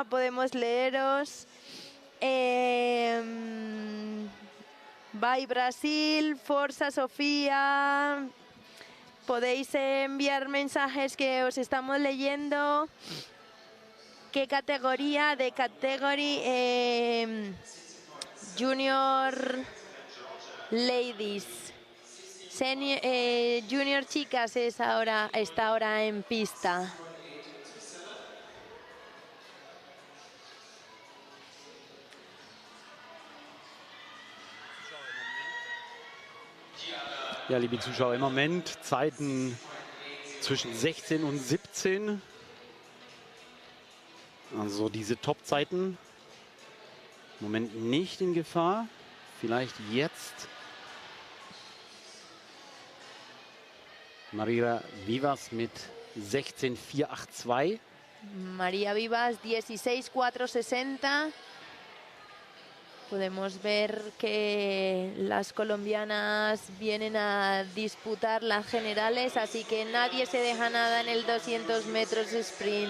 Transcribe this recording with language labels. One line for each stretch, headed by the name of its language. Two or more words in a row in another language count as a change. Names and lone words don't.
Spanish: Podemos leeros. Bye Brasil, Forza Sofía. Podéis enviar mensajes que os estamos leyendo. ¿Qué categoría? De
English: category Junior Ladies.
Spanish: Senior, junior Chicas está ahora en pista.
German: Ja, liebe Zuschauer, im Moment Zeiten zwischen 16 und 17. Also diese Top-Zeiten im Moment nicht in Gefahr. Vielleicht jetzt. Maria Vivas mit 16,482.
Spanish: María Vivas 16,460. Podemos ver que las colombianas vienen a disputar las generales, así que nadie se deja nada en el 200 metros sprint.